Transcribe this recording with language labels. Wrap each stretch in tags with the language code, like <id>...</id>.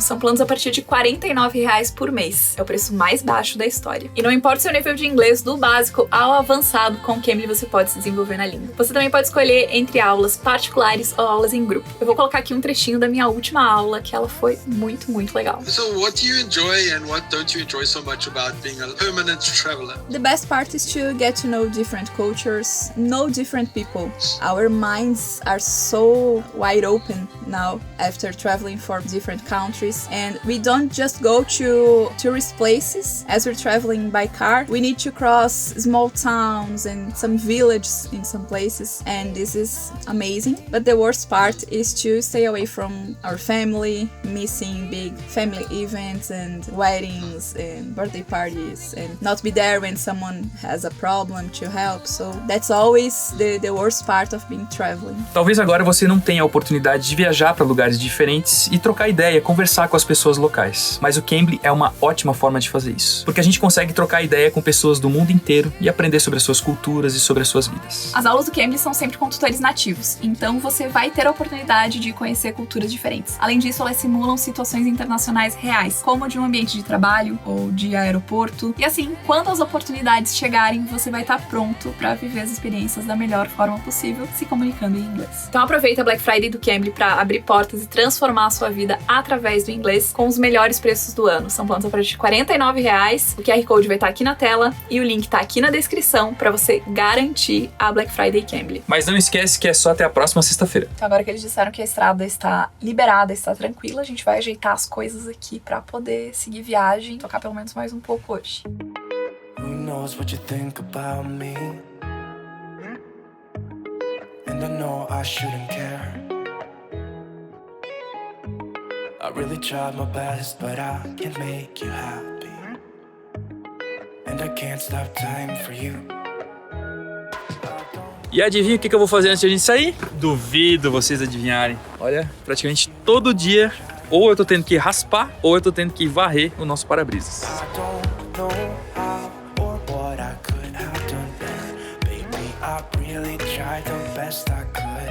<pt>São planos a partir de R$49 por mês. É o preço mais baixo da história. E não importa o seu nível de inglês, do básico ao avançado, com o Cambly você pode se desenvolver na língua. Você também pode escolher entre aulas particulares ou aulas em grupo. Eu vou colocar aqui um trechinho da minha última aula, que ela foi muito, muito legal.</pt> <en>So what do you enjoy and what don't you enjoy so much about being a permanent traveler? The best part is to get to know different cultures, know different people. Our minds are so wide open now after traveling for different countries, and we don't just go to tourist places as we're traveling by car. We need to cross small towns and some villages in some places, and this is amazing. But the worst part is to stay away from our family, missing big family events and weddings and birthday parties, and not be there when someone has a problem to help. So that's always the worst part of being traveling.</en> <pt>Talvez agora você não tenha a oportunidade de viajar para lugares diferentes e trocar ideia, conversar com as pessoas locais. Mas o Cambly é uma ótima forma de fazer isso, porque a gente consegue trocar ideia com pessoas do mundo inteiro e aprender sobre as suas culturas e sobre as suas vidas. As aulas do Cambly são sempre com tutores nativos, então você vai ter a oportunidade de conhecer culturas diferentes. Além disso, elas simulam situações internacionais reais, como de um ambiente de trabalho ou de aeroporto. E assim, quando as oportunidades chegarem, você vai estar pronto para viver as experiências da melhor forma possível, se comunicando em inglês. Então aproveita a Black Friday do Cambly para abrir portas e transformar a sua vida através do inglês com os melhores preços do ano. São planos a partir de R$49. O QR Code vai estar aqui na tela e o link está aqui na descrição para você garantir a Black Friday Cambly. Mas não esquece que é só até a próxima sexta-feira. Então agora que eles disseram que a estrada está liberada, está tranquila, a gente vai ajeitar as coisas aqui para poder seguir viagem, tocar pelo menos mais um pouco hoje.</pt> <en>Who knows what you think about me? And I know I shouldn't care. I really tried my best, but I can't make you happy. And I can't stop time for you.</en> <pt>E adivinha o que eu vou fazer antes de a gente sair? Duvido vocês adivinharem. Olha, praticamente todo dia, ou eu tô tendo que raspar, ou eu tô tendo que varrer o nosso para-brisas.</pt> <en>I don't know how or what I could have done better. Baby, I really tried the best I could.</en>